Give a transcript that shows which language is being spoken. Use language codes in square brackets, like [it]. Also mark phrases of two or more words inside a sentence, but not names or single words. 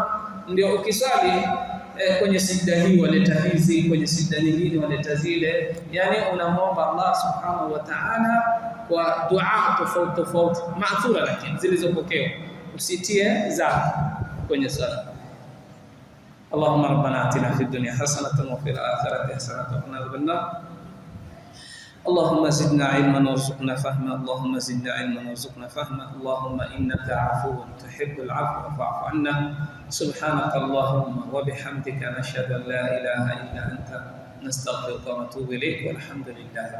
[sw] Ndio ukiswali kwenye sijda hii waleta hizi, kwenye sijda nyingine waleta zile, yani unamwomba [ar] الله سبحانه وتعالى [sw] kwa dua tofauti maathura, lakini zilizopokewa, usitie za kwenye sala. [ar] اللهم ربنا آتنا في الدنيا حسنة وفي الآخرة حسنة وقنا عذاب النار. اللهم زدنا علما وارزقنا فهما. اللهم زدنا علما وارزقنا فهما. اللهم إنك عفو تحب العفو فاعف عنا. سبحانك اللهم وبحمدك نشهد أن لا إله إلا أنت نستغفرك ونتوب إليك والحمد لله.